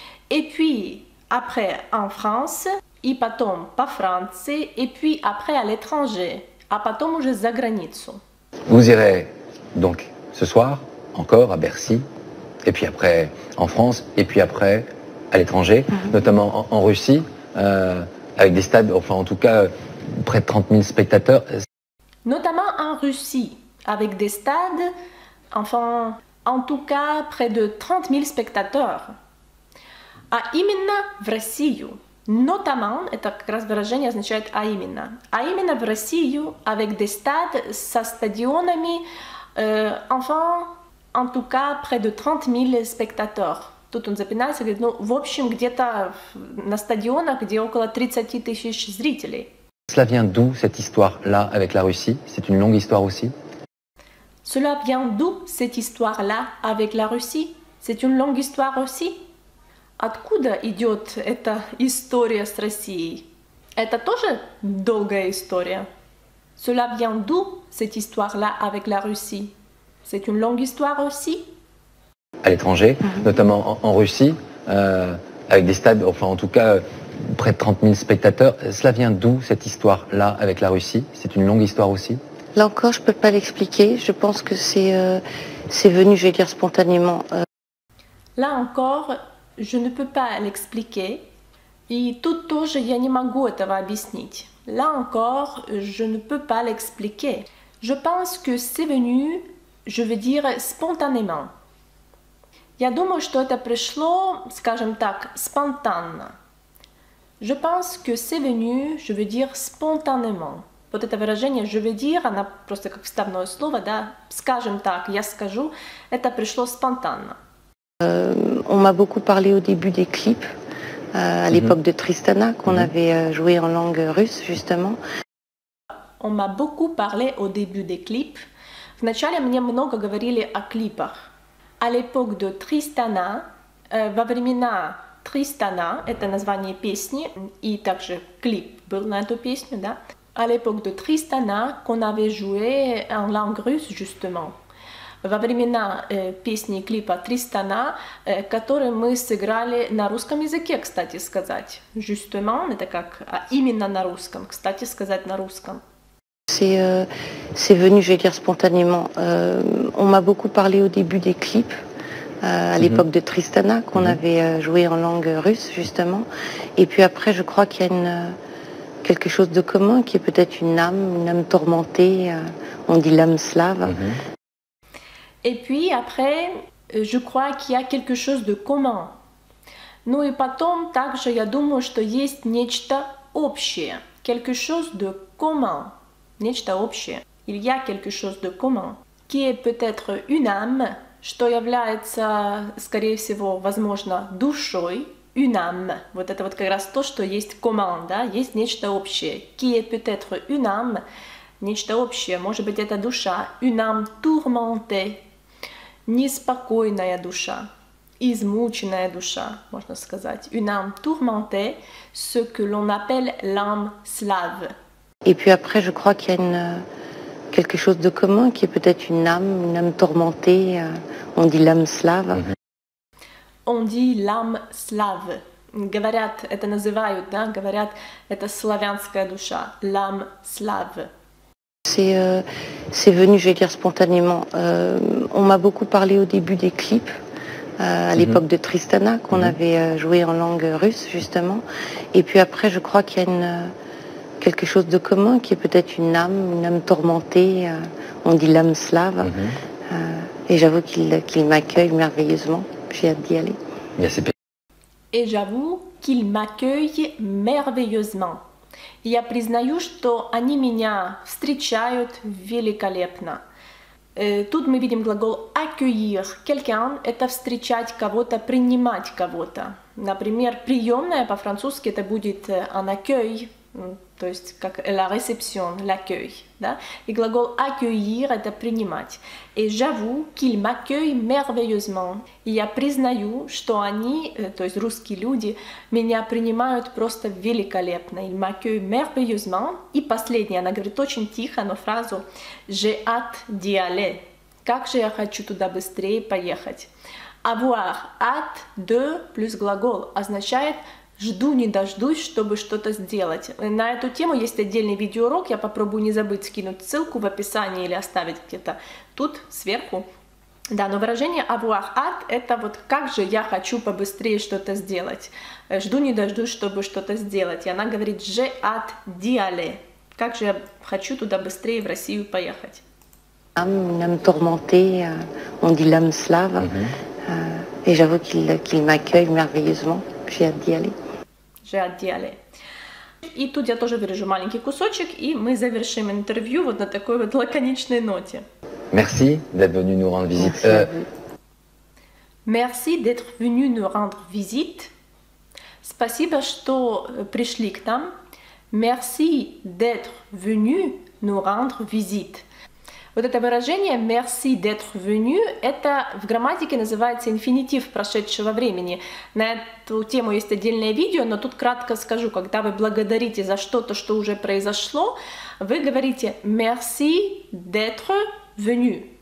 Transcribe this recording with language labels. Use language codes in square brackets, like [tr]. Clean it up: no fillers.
[fr] Et puis après en France, [ru] и потом по Франции, [fr] et puis après à l'étranger, [ru] а потом уже за границу. [fr] Vous irez donc ce soir encore à Bercy, et puis après en France, et puis après à l'étranger, notamment en Russie, avec des stades, enfin en tout cas près de 30 000 spectateurs. Notamment en Russie, avec des stades, enfin en tout cas près de 30 000 spectateurs. [ru] А именно в Россию. [fr] Notamment, [ru] это как раз выражение означает а именно в Россию, [fr] avec des stades, [ru] со стадионами, [fr] enfin, en tout cas, près de 30 000 spectateurs. [ru] Тут он запинается, говорит, ну, в общем, где-то на стадионах, где около 30 000 зрителей. [fr] Cela vient d'où, cette histoire-là, avec la Russie? C'est une longue histoire aussi? Cela vient d'où cette histoire-là avec la Russie? C'est une longue histoire aussi? [ru] Откуда идет эта история с Россией? Это тоже долгая история? [fr] Cela vient d'où cette histoire-là avec la Russie? C'est une longue histoire aussi? À l'étranger, notamment en Russie, avec des stades, enfin en tout cas près de 30 000 spectateurs. Cela vient d'où cette histoire-là avec la Russie? C'est une longue histoire aussi? Là encore, je ne peux pas l'expliquer. Je pense que c'est venu, je vais dire, spontanément. Là encore, je ne peux pas l'expliquer. [ru] И тут тоже я не могу этого объяснить. [fr] Là encore, je ne peux pas l'expliquer. Je pense que c'est venu, je veux dire, spontanément. [ru] Я думаю, что это пришло, скажем так, спонтанно. [fr] Je pense que c'est venu, je veux dire, spontanément. [ru] Вот это выражение [fr] «je veux dire», [ru] оно просто как вставное слово, да, скажем так, я скажу, это пришло спонтанно. [fr] On m'a beaucoup parlé au début des clips, à l'époque de Tristana, qu'on avait joué en langue russe, justement. On m'a beaucoup parlé au début des clips. [ru] Вначале мне много говорили о клипах. [fr] À l'époque de Tristana, [ru] во времена Tristana, это название песни, и также клип был на эту песню, да. [fr] À l'époque de Tristana, qu'on avait joué en langue russe, justement. [ru] Во времена песни и клипа Тристана, который мы сыграли на русском языке, кстати сказать. Justement, это как именно на русском, кстати сказать на русском. [fr] C'est venu, je vais dire, spontanément. On m'a beaucoup parlé au début des clips, à l'époque de Tristana, qu'on avait joué en langue russe, justement. Et puis après, je crois qu'il y a quelque chose de commun, qui est peut-être une âme tourmentée. On dit l'âme slave. Et puis après, je crois qu'il y a quelque chose de commun. [ru] Ну и потом также я думаю, что есть нечто общее. [fr] Quelque chose de commun. [ru] Нечто общее. [fr] Il y a quelque chose de commun. Qui est peut-être une âme, [ru] что является, скорее всего, возможно, душой. [fr] Une âme. [ru] Вот это вот как раз то, что есть commun, да? Есть нечто общее. [fr] Qui est peut-être une âme. [ru] Нечто общее. Может быть, это душа. [fr] Une âme tourmentée. [ru] Неспокойная душа, измученная душа, можно сказать. [fr] Une âme tourmentée, ce que l'on appelle l'âme slave. Et puis après, je crois qu'il y a quelque chose de commun, qui est peut-être une âme tourmentée. On dit l'âme slave. On dit l'âme slave. [ru] Говорят, это называют, да, говорят, это славянская душа, [fr] l'âme slave. C'est venu, je vais dire, spontanément. On m'a beaucoup parlé au début des clips, à l'époque de Tristana, qu'on avait joué en langue russe, justement. Et puis après, je crois qu'il y a quelque chose de commun, qui est peut-être une âme tourmentée. On dit l'âme slave. Et j'avoue qu'il m'accueille merveilleusement. J'ai hâte d'y aller. Et j'avoue qu'il m'accueille merveilleusement. [ru] Я признаю, что они меня встречают великолепно. Тут мы видим глагол accueillir quelqu'un – это встречать кого-то, принимать кого-то. Например, приемная по-французски это будет un accueil, то есть как la réception, l'accueil. Да? И глагол accueillir – это принимать. [fr] Et j'avoue qu'il m'accueille merveilleusement. [ru] И я признаю, что они, то есть русские люди, меня принимают просто великолепно. [fr] Ils m'accueillent merveilleusement. [ru] И последнее, она говорит очень тихо, но фразу [fr] «J'ai hâte d'y aller». [ru] Как же я хочу туда быстрее поехать. [fr] Avoir hâte de [ru] плюс глагол означает «жду не дождусь, чтобы что-то сделать». На эту тему есть отдельный видеоурок, я попробую не забыть скинуть ссылку в описании или оставить где-то тут сверху. Да, но выражение avoir hâte – это вот «как же я хочу побыстрее что-то сделать». «Жду не дождусь, чтобы что-то сделать». И она говорит [fr] «j'ai hâte d'y aller». [ru] Как же я хочу туда быстрее в Россию поехать. [fr] Une âme tourmentée, on dit l'âme slave. Et j'avoue qu'il m'accueille merveilleusement. J'ai hâte d'y aller. J'ai hâte d'y aller. [ru] И тут я тоже вырежу маленький кусочек, и мы завершим интервью вот на такой вот лаконичной ноте. [fr] Merci d'être venu nous rendre visite. Merci d'être venu nous rendre visite. [ru] Спасибо, что пришли к нам. [fr] Merci d'être venu nous rendre visite. [ru] Вот это выражение [fr] «merci d'être venu» [ru] — это в грамматике называется инфинитив прошедшего времени. На эту тему есть отдельное видео, но тут кратко скажу, когда вы благодарите за что-то, что уже произошло, вы говорите [fr] «merci d'être venu».